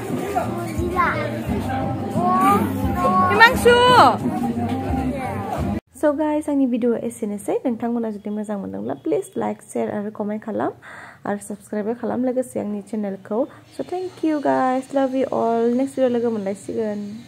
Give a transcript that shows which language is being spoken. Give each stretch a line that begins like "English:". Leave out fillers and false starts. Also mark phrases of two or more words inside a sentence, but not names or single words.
English: Himangsu. So guys,
Bodo: आंनि भिडिअ एसेनोसै नोंथांमोना जुदि मोजां मोनदोंब्ला
English: please like share
Bodo: आरो कमेन्ट खालाम आरो साबस्क्राइब खालाम लोगोसे आंनि चेनेलखौ।
English: So thank you guys, love you all, next video
Bodo: लोगो मोनलायसिगोन।